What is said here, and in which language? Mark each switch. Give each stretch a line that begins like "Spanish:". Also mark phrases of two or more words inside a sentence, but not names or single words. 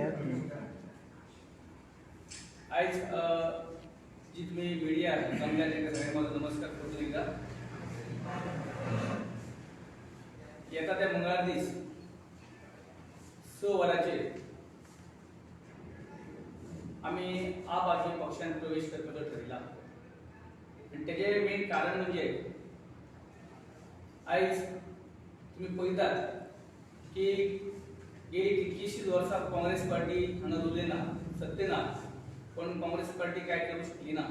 Marathi: आज जी तुम्ही मीडिया जमल्या त्या सगळ्यांना माझा नमस्कार करतो एकदा.
Konkani: येता त्या मंगळवार दीस 6 वरांचेर आम्ही आप आदमी पक्षान प्रवेश करपाचो ठरयला. आणि तेजे मेन कारण म्हणजे आज तुम्ही पळयतात की गेली कितलीशींच वर्सां काँग्रेस पार्टी हांगा उरली ना, सत्ते ना, पण काँग्रेस पार्टी काय करू शकली ना.